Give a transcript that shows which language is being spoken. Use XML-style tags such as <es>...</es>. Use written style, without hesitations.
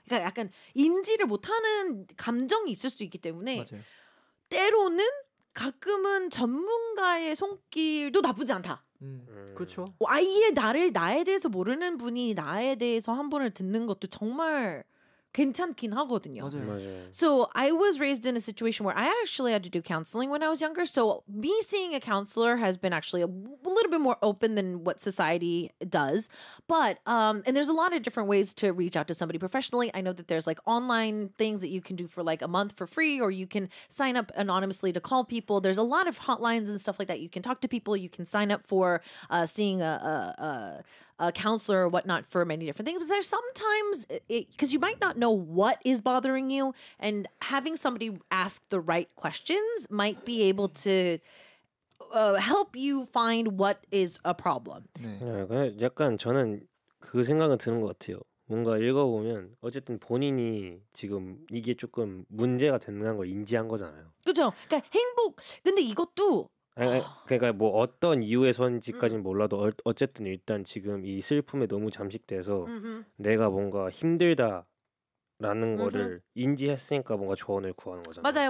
<ko>그러니까 약간 인지를 못하는 감정이 있을 수 있기 때문에 맞아요. 때로는 가끔은 전문가의 손길도 나쁘지 않다. 그렇죠. 아예 나에 대해서 모르는 분이 나에 대해서 한 번을 듣는 것도 정말 괜찮긴 하거든요. 맞아요. 맞아요.</ko> <en>So I was raised in a situation where I actually had to do counseling when I was younger. So me seeing a counselor has been actually a little bit more open than what society does. But and there's a lot of different ways to reach out to somebody professionally. I know that there's like online things that you can do for like a month for free, or you can sign up anonymously to call people. There's a lot of hotlines and stuff like that. You can talk to people. You can sign up for seeing a counselor or whatnot for many different things. There's sometimes because you might not know what is bothering you, and having somebody ask the right questions might be able to help you find what is a problem.</en> <ko>네. 약간 저는 그 생각은 드는 것 같아요. 뭔가 읽어보면 어쨌든 본인이 지금 이게 조금 문제가 되는 걸 인지한 거잖아요. 그렇죠. 그러니까 행복. 근데 이것도 그러니까 뭐 어떤 이유에선지까지는 몰라도 어쨌든 일단 지금 이 슬픔에 너무 잠식돼서 내가 뭔가 힘들다라는 거를 인지했으니까 뭔가 조언을 구하는 거잖아요.</ko>